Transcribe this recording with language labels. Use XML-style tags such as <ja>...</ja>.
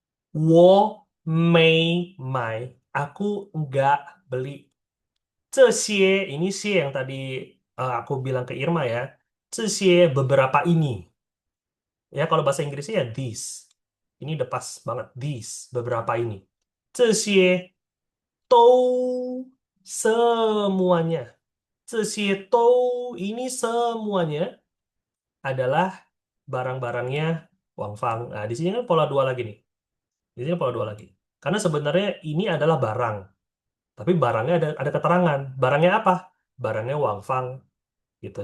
<zh>我没买.</zh> <id>Aku enggak beli. 这些, ini sih yang tadi aku bilang ke Irma ya. 这些 beberapa ini. Ya kalau bahasa Inggrisnya ya these. Ini udah pas banget. These, beberapa ini. 这些都 semuanya. 这些都 ini semuanya adalah barang-barangnya Wang Fang. Nah, di sini kan pola dua lagi nih. Di sini pola dua lagi. Karena sebenarnya ini adalah barang. Tapi barangnya ada keterangan. Barangnya apa? Barangnya Wang Fang. Gitu.</id>